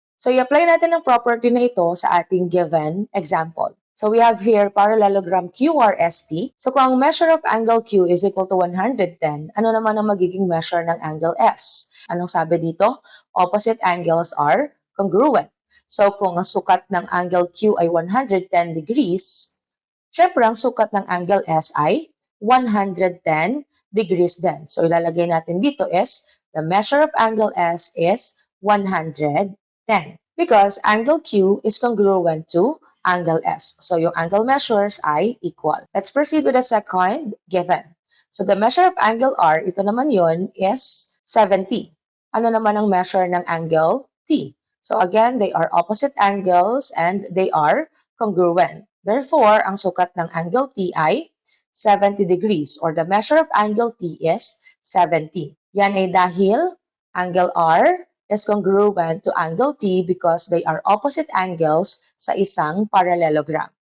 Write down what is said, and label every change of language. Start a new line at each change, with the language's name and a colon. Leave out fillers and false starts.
Filipino: So i-apply natin ang property na ito sa ating given example.
English: So we have here parallelogram QRST.
Filipino: So kung ang measure of angle Q is equal to 110, ano naman ang magiging measure ng angle S? Anong sabi dito?
English: Opposite angles are congruent.
Filipino: So kung ang sukat ng angle Q ay 110 degrees, syempre ang sukat ng angle S ay 110 degrees din. So ilalagay natin dito
English: is the measure of angle S is 110 because angle Q is congruent to angle S.
Filipino: So yung angle measures ay equal.
English: Let's proceed with the second given. So the measure of angle R,
Filipino: ito naman yun,
English: is 70.
Filipino: Ano naman ang measure ng angle T?
English: So again, they are opposite angles and they are congruent. Therefore,
Filipino: ang sukat ng angle T ay 70 degrees
English: or the measure of angle T is 70.
Filipino: Yan ay dahil
English: angle R is congruent to angle T because they are opposite angles sa isang parallelogram.